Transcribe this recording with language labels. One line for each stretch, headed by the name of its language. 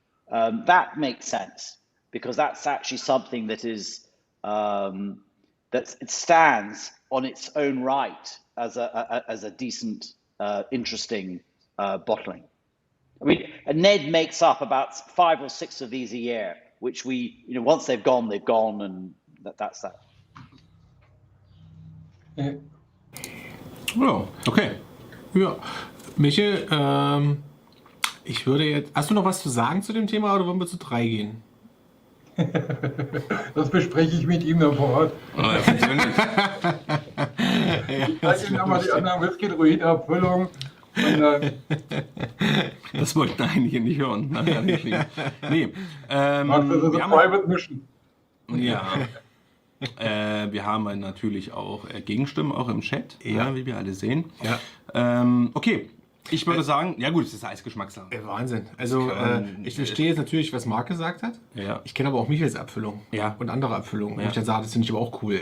English: That makes sense, because that's actually something that is that it stands on its own right as a decent, interesting bottling. I mean, Ned makes up about 5 or 6 of these a year, which we, you know, once they've gone, and that's that.
German: Ja, okay. Ja, Michel, ich würde jetzt. Hast du noch was zu sagen zu dem Thema, oder wollen wir zu 3 gehen? Das bespreche ich mit ihm dann vor Ort. Ich zeige Ihnen nochmal die anderen Whisky-Druid-Abfüllungen. Das wollten einige nicht hören. Nee. Macht das also Private Mission. Ja. Wir haben natürlich auch Gegenstimmen, auch im Chat, ja, wie wir alle sehen. Ja. Okay, Ich würde sagen, ja gut, es ist Eisgeschmackssache. Wahnsinn. Also ich verstehe jetzt natürlich, was Marc gesagt hat. Ja. Ich kenne aber auch Michels Abfüllung und andere Abfüllungen. Und ich dann sage, das finde ich aber auch cool.